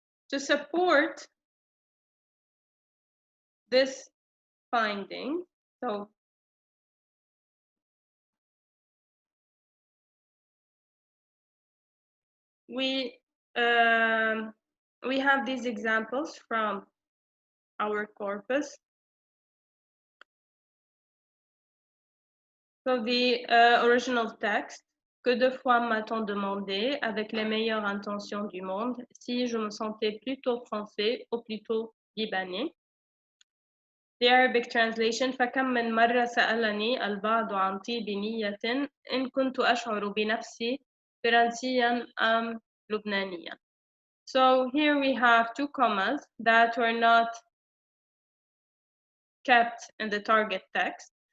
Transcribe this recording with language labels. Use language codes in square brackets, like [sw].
[en] To support this finding, so we have these examples from our corpus. So the original text: [fr] que de fois m'a-t-on demandé, avec les meilleures intentions du monde, si je me sentais plutôt français ou plutôt libanais. [en] The Arabic translation: [ar] فكم من مرة سألني البعض عن طيب نية إن كنت أشعر بنفسي فرنسيا أم لبنانيا. [en] So here we have two commas that were not kept in the target text.